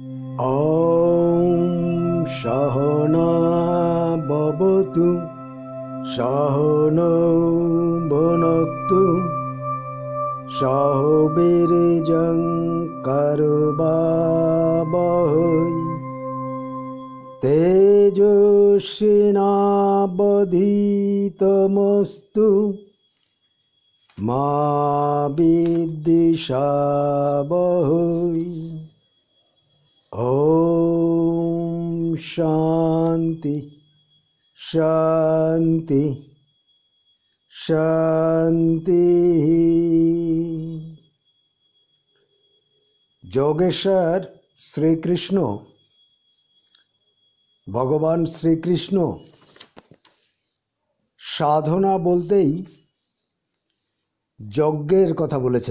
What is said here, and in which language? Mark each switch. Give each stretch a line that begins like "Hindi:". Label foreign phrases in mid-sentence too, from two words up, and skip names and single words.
Sanskrit: ॐ सहना भवतु सहनौ भुनक्तु सह वीर्यं करवावहै तेजस्विनावधीतमस्तु मा विद्विषावहै। ॐ शान्ति शान्ति शान्ति।
Bangla: যোগেশ্বর শ্রীকৃষ্ণ, ভগবান শ্রীকৃষ্ণ সাধনা বলতেই যজ্ঞের কথা বলেছেন।